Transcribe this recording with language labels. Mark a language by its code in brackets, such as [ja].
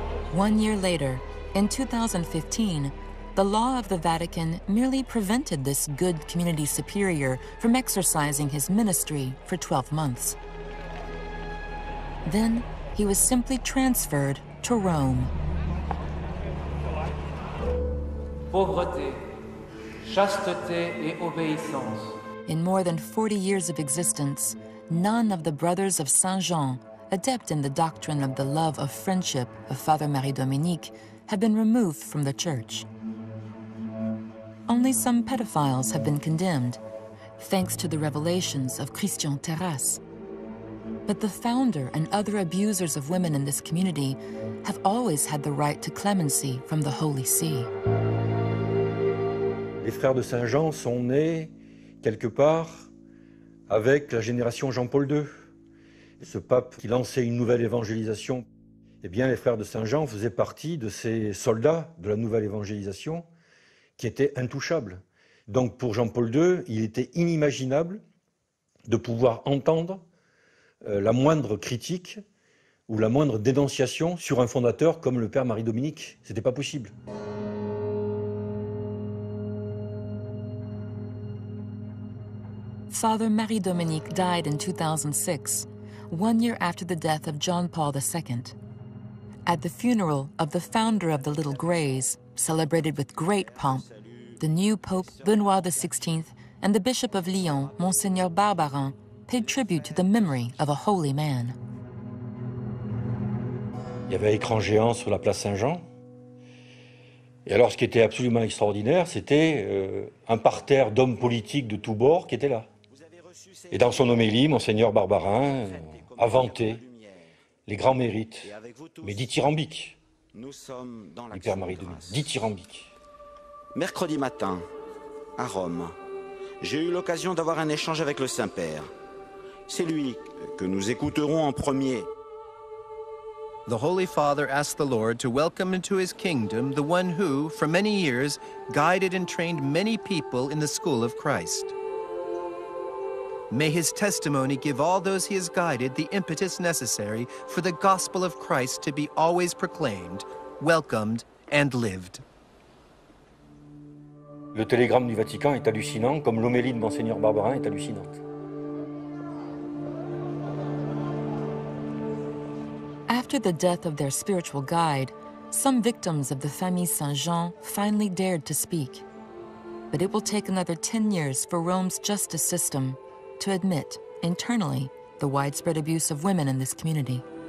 [en] One year later, in 2015, the law of the Vatican merely prevented this good community superior from exercising his ministry for 12 months. Then he was simply transferred to Rome. [fr] Pauvreté, chasteté et obéissance. [en] In more than 40 years of existence, none of the Brothers of Saint Jean, adept in the doctrine of the love of friendship of Father Marie-Dominique, have been removed from the church. Only some pedophiles have been condemned, thanks to the revelations of Christian Terrasse. But the founder and other abusers of women in this community have always had the right to clemency from the Holy See. [fr] Les frères de Saint-Jean sont nés quelque part avec la génération Jean-Paul II. Et ce pape qui lançait une nouvelle évangélisation, eh bien les frères de Saint-Jean faisaient partie de ces soldats de la nouvelle évangélisation qui étaient intouchables. Donc pour Jean-Paul II, il était inimaginable de pouvoir entendre la moindre critique ou la moindre dénonciation sur un fondateur comme le père Marie-Dominique. C'était pas possible. [en] Father Marie-Dominique died in 2006, 1 year after the death of John Paul II. At the funeral of the founder of the Little Greys, celebrated with great pomp, the new Pope Benoît XVI and the Bishop of Lyon, Monseigneur Barbarin, paid tribute to the memory of a holy man. [fr] Il y avait un écran géant sur la place Saint-Jean. Et alors, ce qui était absolument extraordinaire, c'était un parterre d'hommes politiques de tous bords qui étaient là. Et dans son homélie, Monseigneur Barbarin a vanté les grands mérites, mais dithyrambiques, du Père Marie-Dominique, dithyrambiques. Mercredi matin, à Rome, j'ai eu l'occasion d'avoir un échange avec le Saint-Père. C'est lui que nous écouterons en premier. [en] The Holy Father asked the Lord to welcome into his kingdom the one who, for many years, guided and trained many people in the school of Christ. May his testimony give all those he has guided the impetus necessary for the gospel of Christ to be always proclaimed, welcomed, and lived. [fr] Le télégramme du Vatican est hallucinant, comme l'homélie de Monseigneur Barbarin est hallucinante. [en] After the death of their spiritual guide, some victims of the Famille Saint-Jean finally dared to speak. But it will take another 10 years for Rome's justice system to admit, internally, the widespread abuse of women in this community.